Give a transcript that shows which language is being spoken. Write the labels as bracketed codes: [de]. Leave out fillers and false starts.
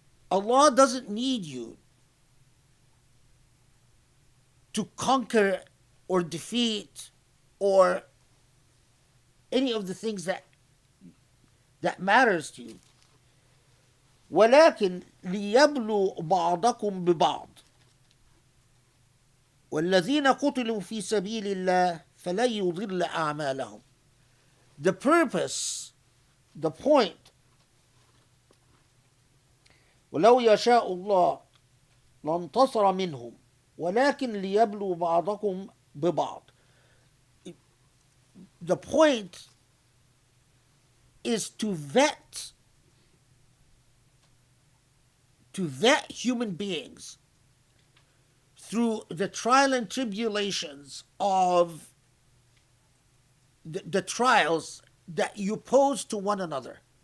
[en] Allah doesn't need you to conquer or defeat or any of the things that matters to you. [ar] ولكن ليبلوا بعضكم ببعض والذين قتلوا في سبيل الله فلن يضل أعمالهم. [en] The purpose, the point, [ar] ولو يشاء الله لانتصر منهم ولكن ليبلوا بعضكم ببعض. [en] The point is to vet human beings through the trial and tribulations of the trials that you pose to one another.